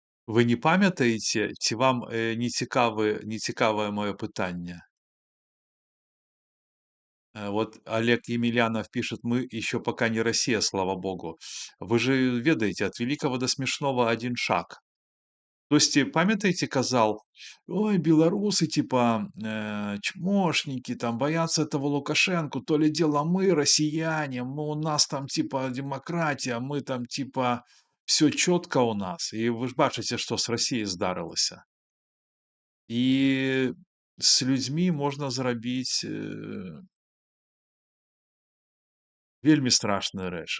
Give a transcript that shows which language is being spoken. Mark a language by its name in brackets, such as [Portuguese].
[Belarusian] Вы не памятаеце, ці вам не цікавае маё пытанне? [Russian] Вот Олег Емельянов пишет, мы еще пока не Россия, слава богу. Вы же ведаете, от великого до смешного один шаг. То есть, памятаете, казал, ой, белорусы, типа, чмошники, там, боятся этого Лукашенко, то ли дело мы, россияне, у нас там, типа, демократия, мы там, типа, все четко у нас. И вы ж бачите, что с Россией здарылася. И с людьми можно [Belarusian] зрабіць вельмі страшная рэч.